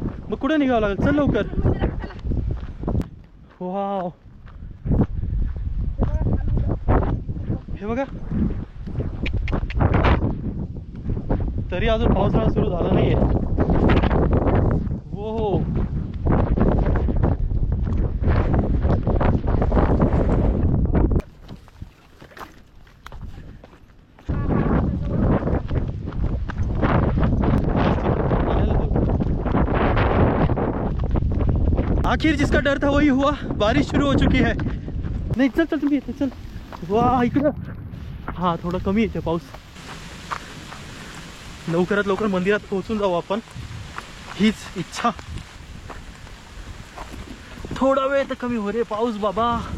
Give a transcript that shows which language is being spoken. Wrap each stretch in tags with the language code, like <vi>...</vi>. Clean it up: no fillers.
<mr>मग कुठे निघावं लागेल, चल लवकर. वाव, हे बघा, तरी अजून पावसाळा सुरू झाला नाहीये.</mr> <hi>हो, आखिर जिसका डर था वही हुआ, बारिश शुरू हो चुकी है.</hi> <mr>नहीं, चल चल तुम्ही येते, चल. वाह, इकडं हा थोडा कमी येते पाऊस. लवकरात लवकर मंदिरात पोहोचून जाऊ आपण, हीच इच्छा. थोडा वेळ तर कमी हो रे पाऊस बाबा.</mr>